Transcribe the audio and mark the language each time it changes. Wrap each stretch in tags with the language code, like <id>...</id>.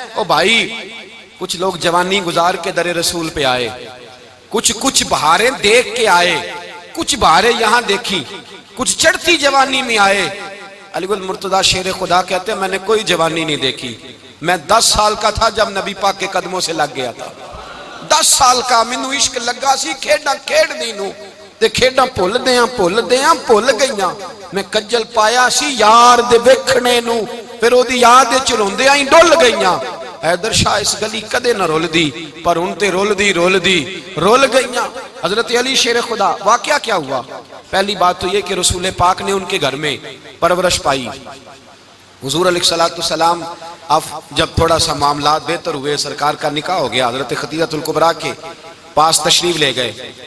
<ur>او بھائی کچھ لوگ جوانی گزار کے در رسول پہ آئے, کچھ بہاریں دیکھ کے آئے, کچھ بہاریں یہاں دیکھی, کچھ چڑھتی جوانی میں آئے. علی گل مرتضیٰ شیر خدا کہتے ہیں میں نے کوئی جوانی نہیں دیکھی, میں 10 سال کا تھا جب نبی پاک کے قدموں سے لگ گیا تھا.</ur> <pa>10 سال کا مینو عشق لگا سی, کھیڈاں کھیڈ دی نو تے کھیڈاں بھول گئیاں. میں کجل پایا سی یار دے ویکھنے نو, پھر او دی یاد وچ روندیاں ہی ڈول گئیاں. حیدر شاہ اس گلی کدے نہ رول دی پر ان تے رول گئیاں.</pa> <ur>حضرت علی شیر خدا واقعہ کیا ہوا؟ پہلی بات تو یہ کہ رسول پاک نے ان کے گھر میں پرورش پائی. حضور علیہ السلام اب جب تھوڑا سا معاملات بہتر ہوئے, سرکار کا نکاح ہو گیا, حضرت خدیجہ الکبریٰ کے پاس تشریف لے گئے.</ur>